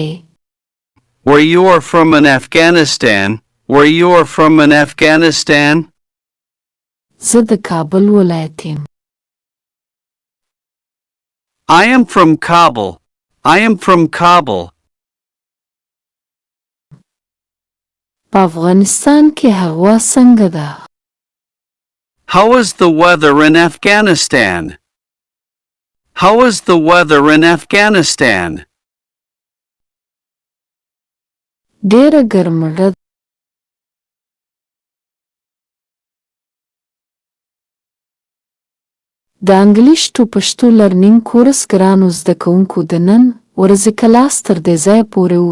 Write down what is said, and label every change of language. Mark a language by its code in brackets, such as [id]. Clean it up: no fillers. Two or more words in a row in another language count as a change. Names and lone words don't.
[en] Where you are from in Afghanistan? Where you are from in Afghanistan? [ps] زه د کابل ولایت یم. [en] I am from Kabul. I am from Kabul. [ps] په افغانستان کې هوا څنګه ده؟ [en] How is the weather in Afghanistan? How is the weather in Afghanistan? [ps] ډېره ګرمه ده. د [en] English to [ps] پښتو [en] learning course [ps] ګرانو زده کوونکو د نن ورځې کلاس تر دې ځایه پورې و.